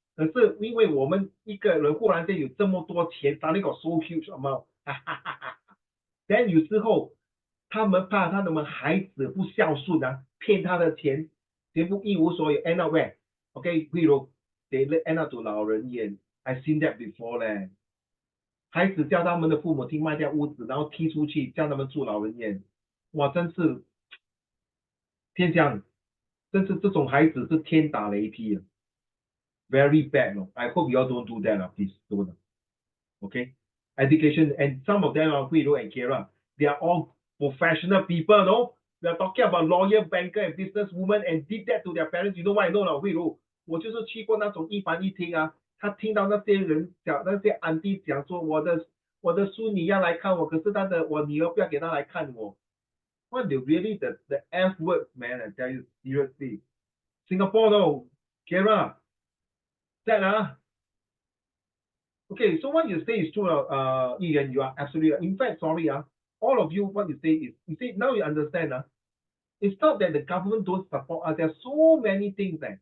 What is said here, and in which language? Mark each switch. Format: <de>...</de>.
<zh>可是因为我们一个人忽然间有这么多钱，他那个</zh> <en>so huge amount，</en> <zh>then 有时候他们怕他们孩子不孝顺啊，骗他的钱，全部一无所有 ，</zh> <en>end up where？</en> <zh>OK， 例如</zh> <en>they end up to</en> <zh>老人院 ，</zh> <en>I seen that before</en> <zh>嘞。孩子叫他们的父母亲卖掉屋子，然后踢出去，叫他们住老人院，哇，真是天降。真是这种孩子是天打雷劈啊 ，</zh> <en>very bad</en> <zh>哦。</zh> <en>I hope you all don't do that 啊 ，please don't. Okay, education and some of them 啊，慧茹 and Kira, they are all professional people, no? We are talking about lawyer, banker, and businesswoman, and did that to their parents. You know why?</en> <zh>No 了，慧茹，我就是去过那种一房一厅啊，他听到那些人讲，那些安迪讲说，我的孙女要来看我，可是我女儿不要给他来看我。</zh> <en>What the really the F words, man? I tell you seriously, Singapore no, Kira, that Okay, so what you say is true, Ian. You are absolutely right. In fact, sorry, all of you, what you say is, you see now you understand, it's not that the government don't support us. There are so many things</en>